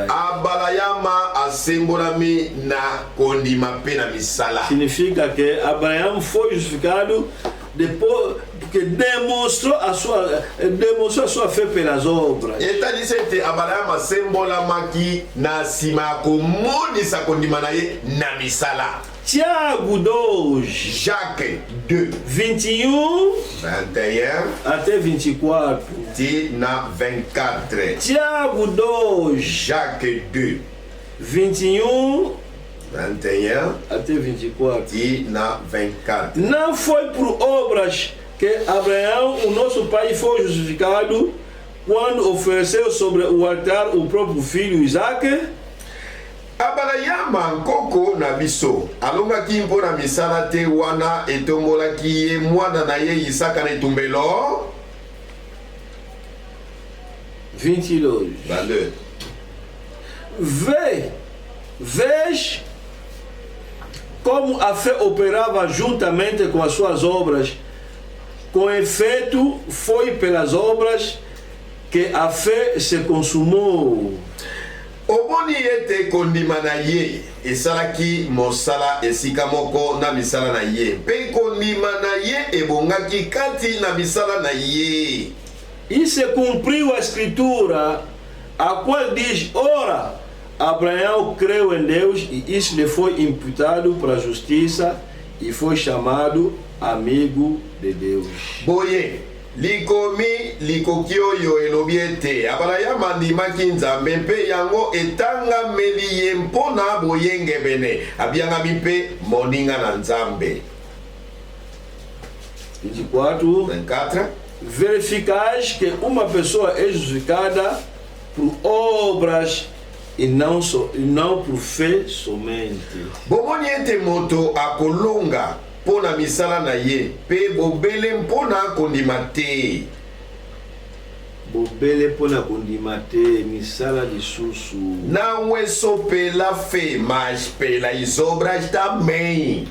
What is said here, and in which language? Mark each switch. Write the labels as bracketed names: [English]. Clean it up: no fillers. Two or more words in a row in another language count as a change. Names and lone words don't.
[Lingala] Abalayama asembolami na kondima. [Portuguese] Significa que Abraão foi justificado depois porque demonstrou a sua fé pelas obras. [Lingala] Eta disete Abraão asembolamaki na sima komonisa kondima na ye na misala. [Portuguese] Tiago 2, [Lingala] Jacques 2, [Portuguese] 21 até 24. [Lingala] Ti na 24. [Portuguese] Tiago 2, [Lingala] Jacques 2, [Portuguese] 21 até 24. [Lingala] E na 24. [Portuguese] Não foi por obras que Abraão, o nosso pai, foi justificado quando ofereceu sobre o altar o próprio filho Isaac. [Lingala] Abalayama nkoko na biso alongaki mpo na misala te wana etombolaki ye mwana na ye Isaka na etumbelo. [Portuguese] 22. Valeu. Vês como a fé operava juntamente com as suas obras. Com efeito, foi pelas obras que a fé se consumou. [Lingala] Oboni ete kondima na ye esalaki mosala esika moko na misala na ye pe kondima na ye ebongaki kati na misala na ye. [Portuguese] E se cumpriu a escritura, a qual diz: ora, Abraão creu em Deus e isso lhe foi imputado para a justiça e foi chamado amigo de Deus. [Lingala] Boye, likomi likoki oyo elobi ete Abraama andimaki nzambe mpe yango etangameli ye mpona boyengebene abiangami mpe moninga na nzambe. [Portuguese] 24. Verificais que uma pessoa é justificada por obras e não por fé somente. [Lingala] Bomoni ete moto akolonga pona misala na ye pe bobele mpona kondima te. Bobele pona kondima te, misala lisusu. [Portuguese] Não é só pela fé, mas pelas obras também.